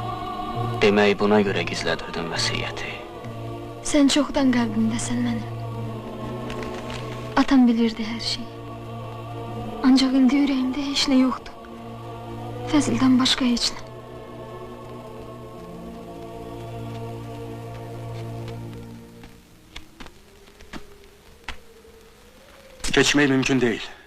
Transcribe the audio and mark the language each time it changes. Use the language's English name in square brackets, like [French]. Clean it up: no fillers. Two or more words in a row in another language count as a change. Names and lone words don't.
[Azerbaijani] Demək buna görə gizlədirdin vəsiyyəti. Sən çoxdan qəlbimdəsən mənim. [Turkish] Atam bilirdi her şeyi. Ancak indi yüreğimde hiç ne yoktu. Fezil'den başka hiç ne. Geçmeyi mümkün değil.